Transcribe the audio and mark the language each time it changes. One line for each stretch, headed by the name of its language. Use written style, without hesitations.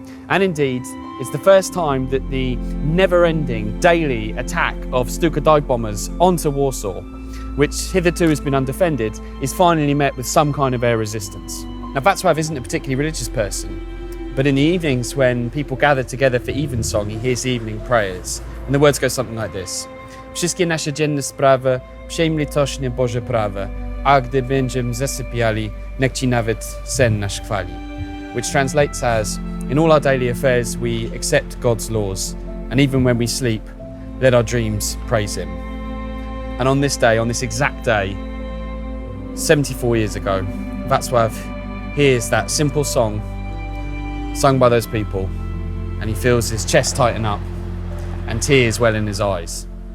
English: And indeed, it's the first time that the never-ending daily attack of Stuka dive bombers onto Warsaw, which hitherto has been undefended, is finally met with some kind of air resistance. Now, Wacław isn't a particularly religious person, but in the evenings when people gather together for evensong, he hears the evening prayers. And the words go something like this.
Polish: Wszystkie nasze dzienne sprawy, przyjm litośnie Boże prawe, a gdy będziemy zasypiali, niech ci nawet sen nasz chwali.
English: Which translates as, in all our daily affairs we accept God's laws, and even when we sleep, let our dreams praise him. And on this day, on this exact day, 74 years ago, Wacław hears that simple song sung by those people, and he feels his chest tighten up and tears well in his eyes.